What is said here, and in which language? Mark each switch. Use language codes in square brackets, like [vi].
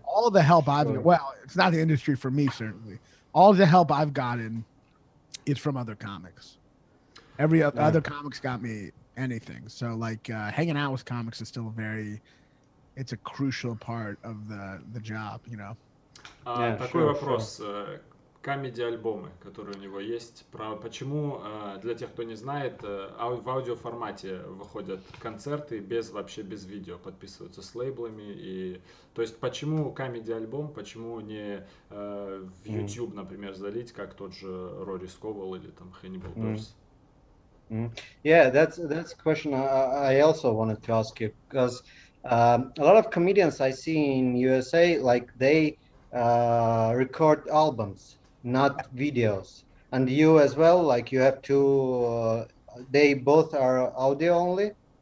[en] All the help it's not the industry for me, certainly. All the help I've gotten is from other comics. Every other comics got me anything. So like hanging out with comics is still it's a crucial part of the job, you know. [ru] Такой вопрос. Камеди-альбомы, которые у него есть. Почему, для тех, кто не знает, в аудиоформате выходят концерты вообще без видео, подписываются с лейблами. То есть почему камеди-альбом, почему не в YouTube, например, залить, как тот же Рори Сковал или там Hannibal Buress? [en] Yeah, that's a question I also wanted to ask you, because a lot of comedians I see in USA, like they record albums, not videos. And you as well, like you have to, they both are audio only?